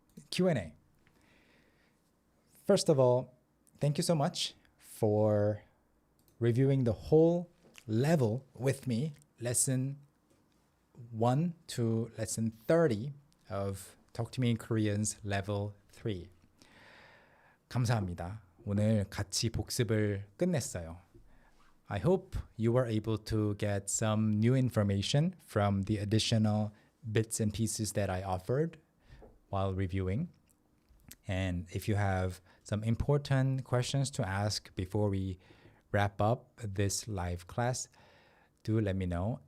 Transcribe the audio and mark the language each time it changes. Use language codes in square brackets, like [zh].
[en] Q&A. First of all, thank you so much for reviewing the whole level with me, lesson 1 to lesson 30 of Talk to Me in Korean's level 3. [ko] 감사합니다. 오늘 같이 복습을 끝냈어요. [en] I hope you were able to get some new information from the additional bits and pieces that I offered while reviewing. And if you have some important questions to ask before we wrap up this live class, do let me know.